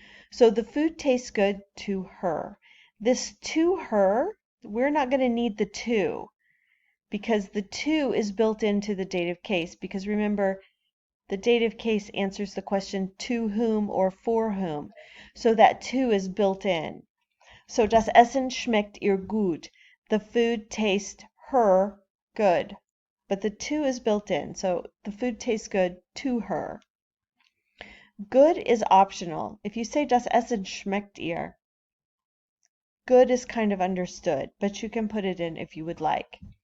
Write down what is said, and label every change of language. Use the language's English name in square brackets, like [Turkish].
[English] So the food tastes good to her. This to her, we're not going to need the to because the to is built into the dative case, because remember, the dative case answers the question to whom or for whom. So that to is built in. [German] So das Essen schmeckt ihr gut. [English] The food tastes her good. But the to is built in, so the food tastes good to her. Good is optional. If you say [German] das Essen schmeckt ihr, [English] good is kind of understood, but you can put it in if you would like.